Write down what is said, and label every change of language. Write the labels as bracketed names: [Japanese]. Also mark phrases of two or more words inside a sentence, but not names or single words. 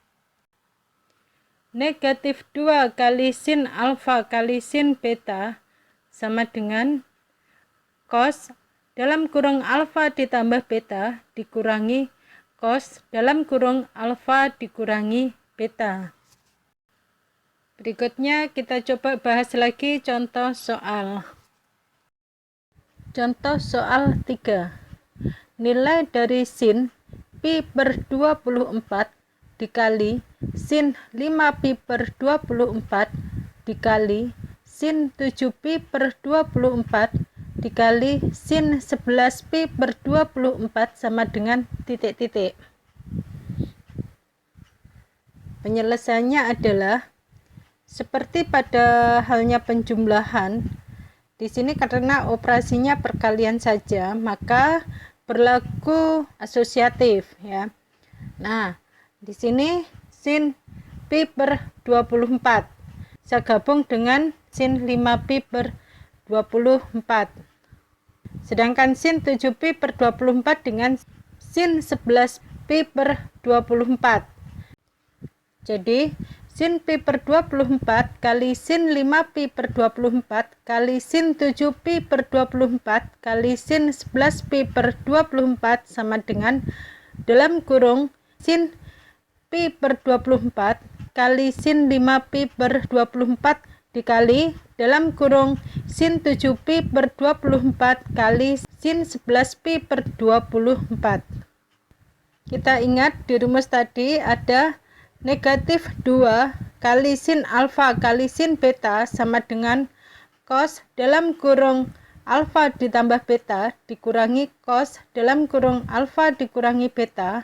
[Indonesian] Negatif 2 kali sin alfa kali sin beta sama dengan cos dalam kurung alfa ditambah beta dikurangi cos dalam kurung alfa dikurangi beta. Berikutnya kita coba bahas lagi contoh soal. Contoh soal 3. Nilai dari sin pi per 24 dikali sin 5 pi per 24 dikali sin 7 pi per 24 dikali sin 11 pi per 24 sama dengan titik-titik. Penyelesaiannya adalah seperti pada halnya penjumlahan, di sini karena operasinya perkalian saja, maka berlaku asosiatif ya. Nah, di sini sin pi per 24 saya gabung dengan sin 5 pi per 24. Sedangkan sin 7 pi per 24 dengan sin 11 pi per 24. Jadi sin pi per 24 kali sin 5 pi per 24 kali sin 7 pi per 24 kali sin 11 pi per 24 sama dengan dalam kurung sin pi per 24 kali sin 5 pi per 24 dikali dalam kurung sin 7 pi per 24 kali sin 11 pi per 24. Kita ingat di rumus tadi ada negatif 2 kali sin alfa kali sin beta sama dengan cos dalam kurung alfa ditambah beta dikurangi cos dalam kurung alfa dikurangi beta.